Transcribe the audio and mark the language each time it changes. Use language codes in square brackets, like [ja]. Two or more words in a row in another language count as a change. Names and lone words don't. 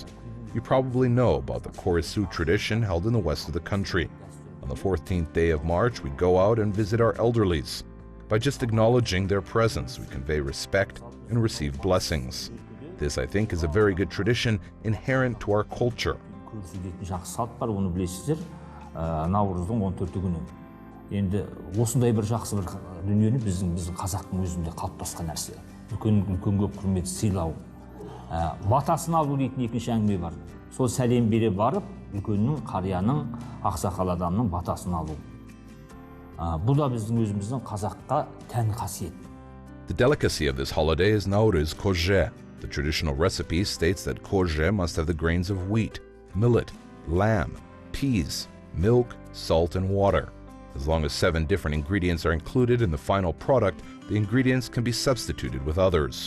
[en] You probably know about the Korisu tradition held in the west of the country. On the 14th day of March, we go out and visit our elderlies. By just acknowledging their presence, we convey respect and receive blessings. This, I think, is a very good tradition inherent to our culture. [kk] Көрсететін жақсы салт бар, оны білесіздер. Наурыздың 14 күні. Енді осындай бір жақсы бір дүниені біздің қазақтың өзінде қалыптасқан нәрсе. Үлкенге құрмет сыйлау. Батасын алу дейтін екінші әңгіме бар. Сол сәлем бере барып, үлкеннің, қарияның, ақсақал адамның батасын алу. Бұл да біздің өзіміздің қазаққа тән қасиет. [en] The delicacy of this holiday is Nauryz koje. The traditional recipe states that koje must have the grains of wheat, millet, lamb, peas, milk, salt, and water. As long as 7 different ingredients are included in the final product, the ingredients can be substituted with others.